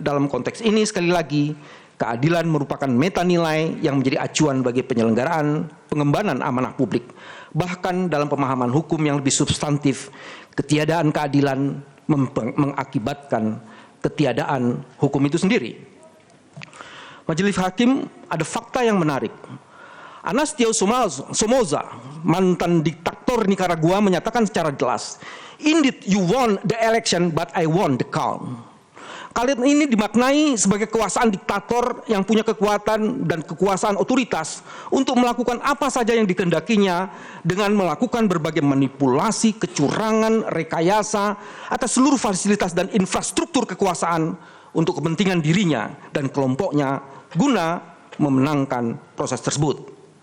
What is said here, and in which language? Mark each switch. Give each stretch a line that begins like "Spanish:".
Indonesian: Dalam konteks ini sekali lagi, keadilan merupakan meta nilai yang menjadi acuan bagi penyelenggaraan pengembangan amanah publik. Bahkan dalam pemahaman hukum yang lebih substantif, ketiadaan keadilan mengakibatkan ketiadaan hukum itu sendiri. Majelis Hakim ada fakta yang menarik.
English: Anastasio Somoza,
Indonesian: mantan diktator Nicaragua, menyatakan secara jelas,
English: "Indeed you won the election but I won the count."
Indonesian: Kalian ini dimaknai sebagai kekuasaan diktator yang punya kekuatan dan kekuasaan otoritas untuk melakukan apa saja yang dikehendakinya dengan melakukan berbagai manipulasi, kecurangan, rekayasa atas seluruh fasilitas dan infrastruktur kekuasaan untuk kepentingan dirinya dan kelompoknya guna memenangkan proses tersebut.